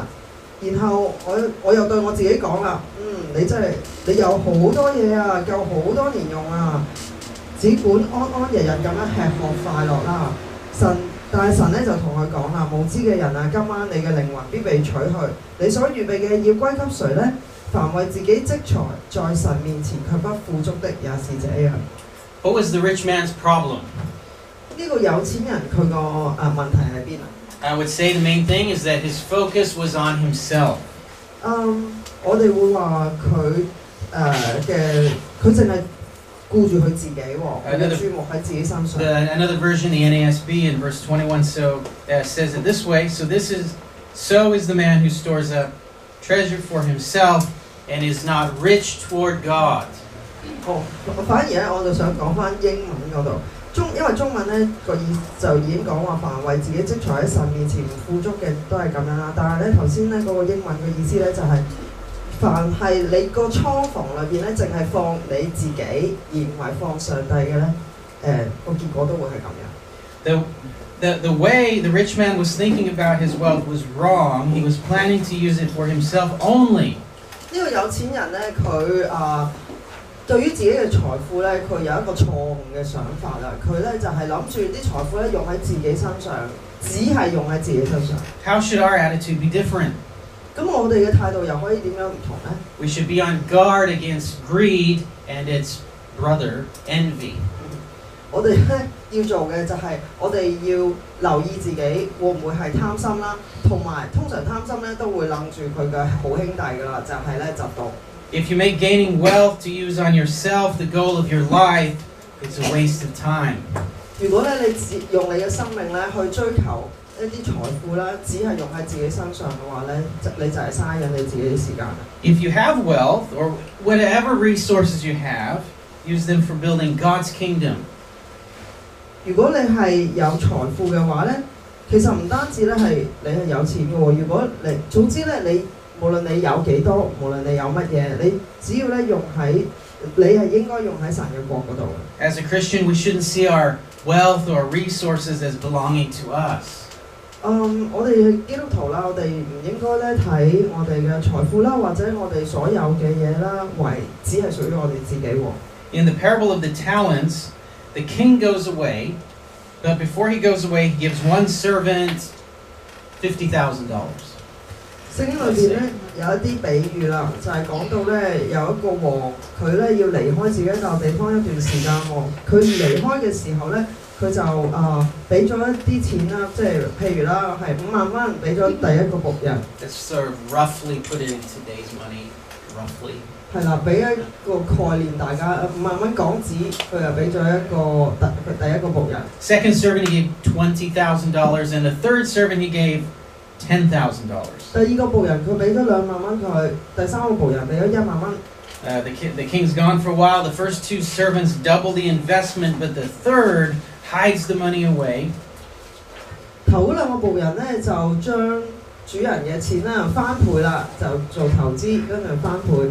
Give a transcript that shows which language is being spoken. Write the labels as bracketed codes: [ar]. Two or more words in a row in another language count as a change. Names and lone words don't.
[yue] 然後我又對我自己講啦：你有好多嘢啊，夠好多年用啊，只管安安日日咁樣吃喝快樂啦。但係神咧就同佢講啦：無知嘅人啊，今晚你嘅靈魂必被取去，你所預備嘅要歸給誰呢？凡為自己積財，在神面前卻不富足的，也是這樣。 [en] What was the rich man's problem? [yue] 呢個有錢人佢個問題喺邊啊？ [en] I would say the main thing is that his focus was on himself. [yue] 我哋會話佢淨係顧住佢自己喎，佢嘅注目喺自己身上。 [en] Another version, the NASB, in verse 21, says it this way: So is the man who stores up treasure for himself and is not rich toward God. [yue] 反而咧，我就想講翻英文嗰度，因為中文咧個意就已經講話，凡為自己積財喺神面前唔富足嘅都係咁樣啦。但係咧頭先咧嗰個英文嘅意思咧就係，凡係你個倉房裏邊咧淨係放你自己而唔係放上帝嘅咧，個結果都會係咁樣。 [en] The way the rich man was thinking about his wealth was wrong. He was planning to use it for himself only. [yue] 呢個有錢人咧，佢對於自己嘅財富咧，佢有一個錯誤嘅想法啦。佢咧就係諗住啲財富咧用喺自己身上，只係用喺自己身上。 [en] How should our attitude be different? [yue] 咁我哋嘅態度又可以點樣唔同咧？ [en] We should be on guard against greed and its brother, envy. [yue] 我哋咧要做嘅就係我哋要留意自己會唔會係貪心啦，同埋通常貪心咧都會諗住佢嘅好兄弟噶啦，就係咧嫉妒。 [en] If you make gaining wealth to use on yourself the goal of your life, it's a waste of time. [yue] 如果咧你用你嘅生命咧去追求一啲財富啦，只係用喺自己身上嘅話咧，你就係嘥緊你自己啲時間。 [en] If you have wealth or whatever resources you have, use them for building God's kingdom. [yue] 如果你係有財富嘅話咧，其實唔單止咧係你係有錢嘅喎。如果你總之咧，你無論你有幾多，無論你有乜嘢，你只要咧用喺你係應該用喺神嘅國嗰度。 [en] As a Christian, we shouldn't see our wealth or resources as belonging to us. [yue] 我哋基督徒啦，我哋唔應該咧睇我哋嘅財富啦，或者我哋所有嘅嘢啦，為只係屬於我哋自己喎。 [en] In the parable of the talents, the king goes away, but before he goes away, he gives one servant $50,000. [yue] 聖經裏邊咧有一啲比喻啦，就係講到咧有一個王，佢咧要離開自己笪地方一段時間喎。佢離開嘅時候咧，佢就俾咗一啲錢啦，即係譬如啦係5萬蚊俾咗第一個僕人。 [en] Let's sort of roughly put it in today's money, roughly. [yue] 係啦，俾一個概念大家，5萬蚊港紙，佢又俾咗第一個僕人。 [en] Second servant he gave $20,000, and the third servant he gave $10,000. [yue] 第二個僕人佢俾咗2萬蚊佢，第三個僕人俾咗1萬蚊。 [en] The king's gone for a while. The first two servants double the investment, but the third hides the money away. [yue] 頭嗰兩個僕人咧就將主人嘅錢咧翻倍啦，就做投資，跟住翻倍。